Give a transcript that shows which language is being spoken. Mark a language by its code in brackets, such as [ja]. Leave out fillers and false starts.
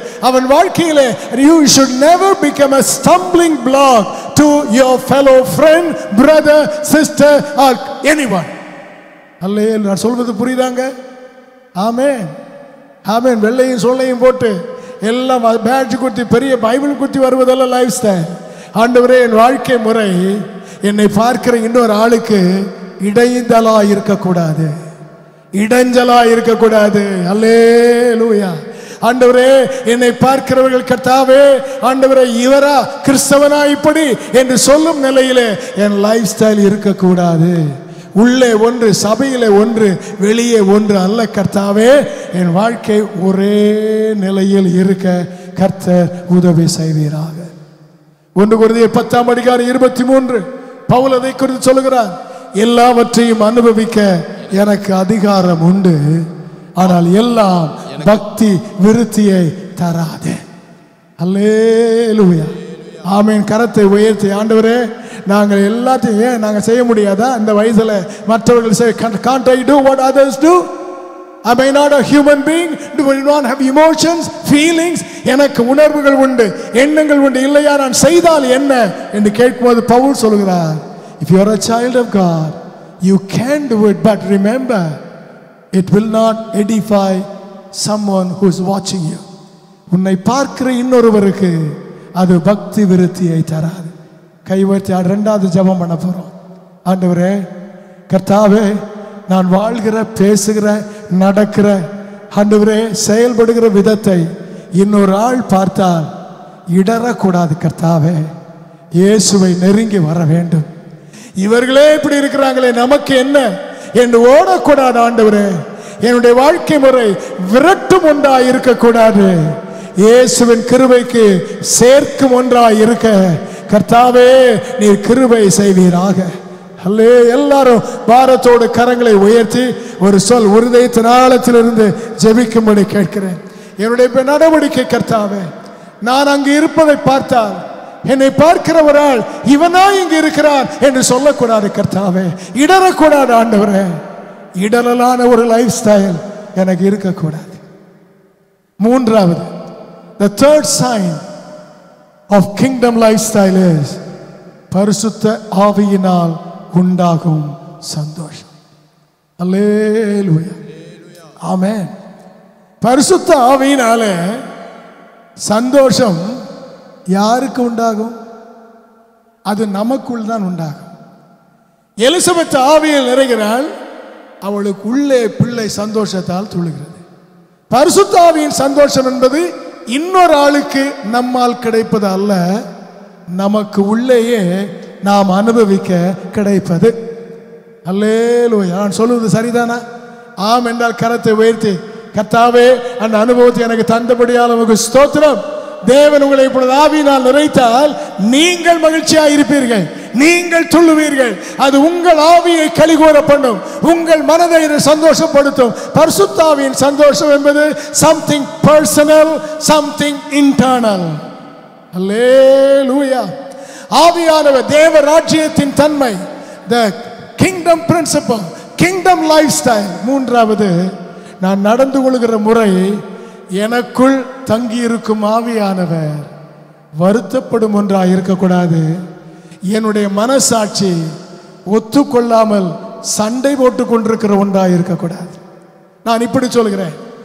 [ta] அவன் வாழ்க்கையிலே [en] you should never become a stumbling block to your fellow friend, brother, sister or anyone. [ta] அல்லேலூயா. நான் சொல்வது புரியுதாங்க? ஆமென், ஆமென். வெள்ளையும் சொல்லையும் போட்டு எல்லாம் பேட்ஜ் குத்தி பெரிய பைபிள் குத்தி வருவதல்ல லைஃப் ஸ்டைல். ஆண்டவரே, என் வாழ்க்கை முறை என்னை பார்க்கிற இன்னொரு ஆளுக்கு இடைஞ்சலா இருக்கக்கூடாது, இடைஞ்சலா இருக்கக்கூடாது. அல்லேலூயா. ஆண்டவரே, என்னை பார்க்கிறவர்கள் கர்த்தாவே, ஆண்டவரே இவரா கிறிஸ்தவனா இப்படி என்று சொல்லும் நிலையிலே என் லைஃப் ஸ்டைல் இருக்கக்கூடாது. உள்ளே ஒன்று, சபையிலே ஒன்று, வெளியே ஒன்று அல்ல கர்த்தாவே. என் வாழ்க்கை ஒரே நிலையில் இருக்க கர்த்தர் உதவி செய்வீராக. 1 கொரிந்தியர் 10ஆம் அதிகாரம் 23 பவுல் அதை குறித்து சொல்லுகிறார், எல்லாவற்றையும் அனுபவிக்க எனக்கு அதிகாரம் உண்டு, ஆனால் எல்லாம் பக்தி விருத்தியை தராது. அல்லேலூயா. ஆமென். கரத்தை உயர்த்தி, ஆண்டவரே, நாங்கள் எல்லாத்தையும் ஏன் நாங்கள் செய்ய முடியாதா? இந்த வயசுல மற்றவர்கள் [en] say, can't I do what others do? Am I not a human being? Do I not have emotions, feelings? [ta] எனக்கு உணர்வுகள் உண்டு, எண்ணங்கள் உண்டு. இல்லையா நான் செய்தால் என்ன என்று கேட்கும்போது பவுல் சொல்கிறார், [en] if you are a child of God, you can do it, but remember, it will not edify someone who is watching you. [ta] உன்னை பார்க்கிற இன்னொருவருக்கு அது பக்தி விருத்தியை தராது. கைவர்த்தி இரண்டாவது ஜெபம் பண்ண போறோம். ஆண்டவரே, கர்த்தாவே, நான் வாழ்கிற, பேசுகிற, நடக்கிற, ஆண்டவரே செயல்படுகிற விதத்தை இன்னொரு ஆள் பார்த்தால் இடரக்கூடாது. கர்த்தாவே, இயேசுவை நெருங்கி வர வேண்டும். இவர்களே இப்படி இருக்கிறாங்களே, நமக்கு என்ன என்று ஓடக்கூடாது. ஆண்டவரே, என்னுடைய வாழ்க்கை முறை விரட்டும் ஒன்றாய் இருக்கக்கூடாது, இயேசுவின் கிருபைக்கு சேர்க்கும் ஒன்றாய் இருக்க கர்த்தாவே நீர் கிருபை செய்வீராக. அல்லே. எல்லாரும் பாரத்தோடு கரங்களை உயர்த்தி ஒரு சொல் இருதயத்தின் ஆழத்திலிருந்து ஜெபிக்கும்படி கேட்கிறேன். என்னுடைய நடவடிக்கை கர்த்தாவே, நான் அங்கு இருப்பதை பார்த்தால் என்னை பார்க்கிறவரால் இவனா இங்கு இருக்கிறான் என்று சொல்லக்கூடாது. கர்த்தாவே, இடரக்கூடாது. ஆண்டவரே, இடரலான ஒரு லைஃப் ஸ்டைல் எனக்கு இருக்கக்கூடாது. மூன்றாவது, [en] the third sign of kingdom lifestyle is [ta] பரிசுத்த ஆவியினால் உண்டாகும் சந்தோஷம். அல்லேலூயா, ஆமென். பரிசுத்த ஆவியினால சந்தோஷம் யாருக்கு உண்டாகும்? அது நமக்குள் தான் உண்டாகும். எலிசபெத் ஆவியில் நிறைகிறாள், அவளுக்கு உள்ளே பிள்ளை சந்தோஷத்தால் துள்ளுகிறது. பரிசுத்த ஆவியின் சந்தோஷம் என்பது இன்னொரு ஆளுக்கு நம்மால் கிடைப்பது அல்ல, நமக்கு உள்ளேயே நாம் அனுபவிக்க கிடைப்பது. அல்லேலூயா. நான் சொல்லுவது சரிதானா? ஆம் என்றால் கரத்தை உயர்த்தி, கர்த்தாவே அந்த அனுபவத்தை எனக்கு தந்தபடியால் உமக்கு ஸ்தோத்திரம். தேவன் உங்களை இப்பொழுது ஆவியினால் நிறைத்தால் நீங்கள் மகிழ்ச்சியாக இருப்பீர்கள், நீங்கள் துள்ளுவீர்கள். அது உங்கள் ஆவியை கலிகூர பண்ணும், உங்கள் மனதை சந்தோஷப்படுத்தும். பரிசுத்த ஆவியின் சந்தோஷம் என்பது [en] Something personal, something internal. [ta] அல்லேலூயா. ஆவியானவர் தேவ ராஜ்யத்தின் தன்மை, [en] the kingdom principle, kingdom lifestyle. [ta] மூன்றாவது, நான் நடந்து கொள்கிற முறை, எனக்குள் தங்கி இருக்கும் ஆவியானவர் வருத்தப்படும் ஒன்றாக இருக்கக்கூடாது. என்னுடைய மனசாட்சி ஒத்துக்கொள்ளாமல் சண்டை போட்டுக் கொண்டிருக்கிற ஒன்றாக இருக்கக்கூடாது. நான் இப்படி சொல்கிறேன்.